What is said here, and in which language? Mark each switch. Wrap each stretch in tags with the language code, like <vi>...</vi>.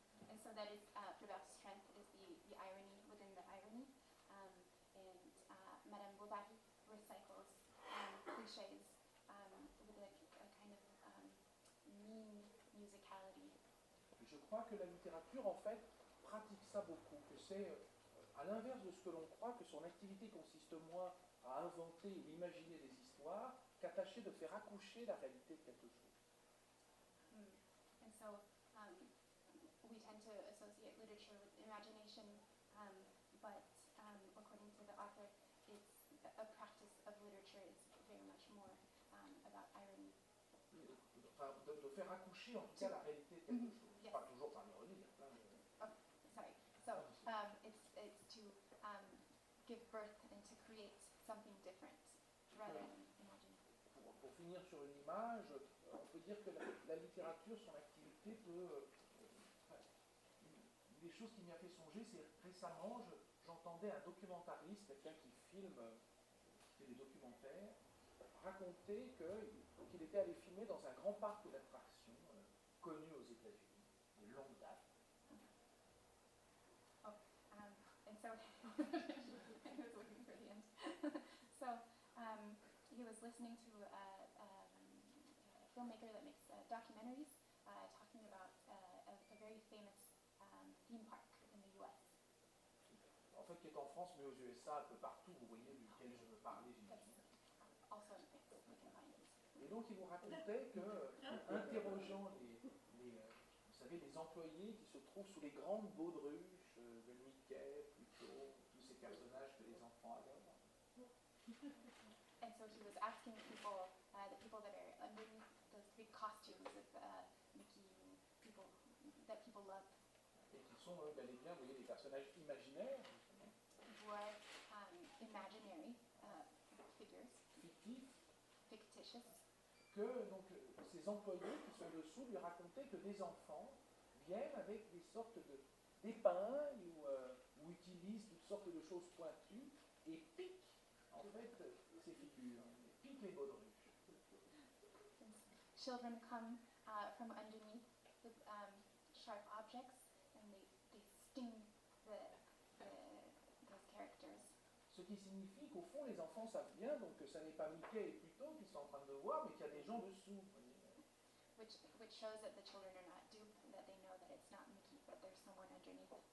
<en>And so that is Flaubert's strength, is the irony within the irony. And Madame Bovary recycles cliches with a kind of mean musicality.</en> <fr>Et je crois que la littérature, en fait, pratique ça beaucoup, que c'est, à l'inverse de ce que l'on croit, que son activité consiste moins à inventer ou imaginer des histoires qu'à tâcher de faire accoucher la réalité de quelque chose.</fr> <en>And so we tend to associate literature with imagination, but according to the author, it's a practice of literature is very much more about irony.</en> <fr>Enfin, de faire accoucher en tout cas la réalité de quelque chose.</fr> <en>Yes.</en> <fr>Pas toujours par l'ironie, il y a plein de...</fr> <en>Sorry. So it's to give birth and to create something different rather than imagine.</en> <fr>Pour finir sur une image, on peut dire que la littérature, son activité peut... une des choses qui m'y a fait songer, c'est récemment, j'entendais un documentariste, quelqu'un qui filme, qui fait des documentaires, raconter qu'il était allé filmer dans un grand parc d'attractions connu aux États-Unis, de longue date.</fr> <en>And so I was looking for the end. So he was listening to a filmmaker that makes documentaries talking about a very famous theme park in the U.S.</en> <fr>En fait, qui est en France, mais aux USA, un peu partout, vous voyez, duquel je veux parler, j'imagine.</fr> <en>Also in France, we can find it.</en> <fr>Et donc, il vous racontait que, interrogeant vous savez, les employés qui se trouvent sous les grandes baudruches de Mickey, plutôt, tous ces personnages que les enfants adorent.</fr> <en>And so he was asking people, the people that are underneath those big costumes of Mickey, people that people love,</en> <fr>Et qui sont, bel et bien, vous voyez, des personnages imaginaires, justement,</fr> <en>were imaginary figures,</en> <fr>fictifs,</fr> <en>fictitious.</en> <fr>que donc, ces employés qui sont dessous lui racontaient que des enfants viennent avec des sortes d'épingles ou utilisent toutes sortes de choses pointues et piquent, en fait, ces figures, piquent les baudruches.</fr> <en>Children come from underneath the sharp objects and they sting those characters.</en> <fr>Ce qui signifie qu'au fond, les enfants savent bien donc, que ça n'est pas Mickey et Pluto qu'ils sont en train de voir, mais qu'il y a des gens dessous.</fr> <en>Which shows that the children are not duped, that they know that it's not Mickey, but there's someone underneath.</en>